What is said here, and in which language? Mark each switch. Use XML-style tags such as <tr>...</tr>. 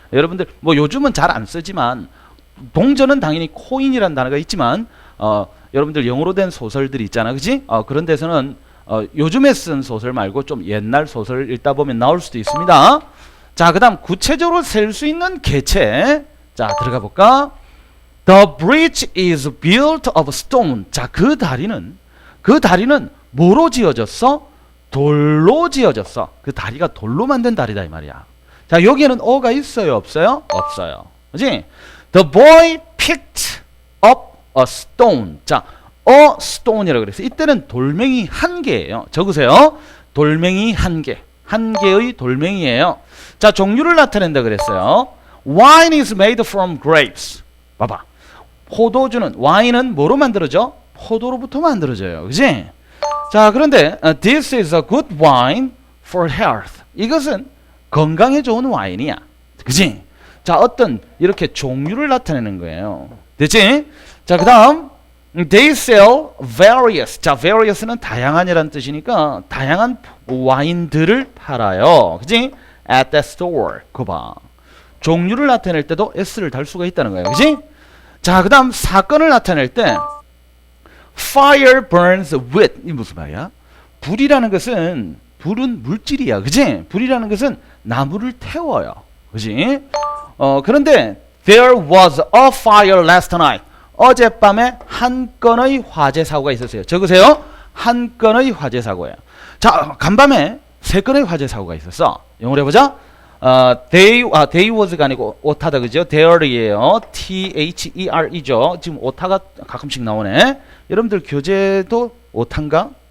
<ko>여러분들 뭐 요즘은 잘 안 쓰지만 동전은 당연히 코인이라는 단어가 있지만 여러분들 영어로 된 소설들이 있잖아, 그지? 그런 데서는 요즘에 쓴 소설 말고 좀 옛날 소설 읽다 보면 나올 수도 있습니다. 자, 그 다음 구체적으로 셀 수 있는 개체. 자, 들어가 볼까?</ko> <en>The bridge is built of stone.</en> <ko>자, 그 다리는 뭐로 지어졌어? 돌로 지어졌어. 그 다리가 돌로 만든 다리다 이 말이야. 자, 여기에는 어가 있어요, 없어요? 없어요. 그지?</ko> <en>The boy picked up a stone.</en> <ko>자, a stone이라고 그랬어. 이때는 돌멩이 한 개예요. 적으세요. 돌멩이 한 개. 한 개의 돌멩이에요. 자, 종류를 나타낸다 그랬어요.</ko> <en>Wine is made from grapes.</en> <ko>봐봐. 포도주는 와인은 뭐로 만들어져? 포도로부터 만들어져요. 그지? 자, 그런데</ko> <en>this is a good wine for health.</en> <ko>이것은 건강에 좋은 와인이야. 그지? 자, 어떤 이렇게 종류를 나타내는 거예요. 됐지? 자, 그 다음</ko> <en>they sell various.</en> <ko>자, various는 다양한이라는 뜻이니까 다양한 와인들을 팔아요. 그지?</ko> <en>at that store.</en> <ko>그거 봐. 종류를 나타낼 때도 s를 달 수가 있다는 거예요. 그지? 자, 그 다음 사건을 나타낼 때</ko> <en>fire burns with.</en> <ko>이 무슨 말이야? 불이라는 것은 불은 물질이야. 그지? 불이라는 것은 나무를 태워요. 그지? 그런데</ko> <en>there was a fire last night.</en> <ko>어젯밤에 한 건의 화재 사고가 있었어요. 적으세요. 한 건의 화재 사고예요. 자, 간밤에 3건의 화재 사고가 있었어. 영어로 해보자. they was가 아니고 오타다, 그죠? there이에요. there이죠. 지금 오타가 가끔씩 나오네. 여러분들 교재도 오타인가?</ko>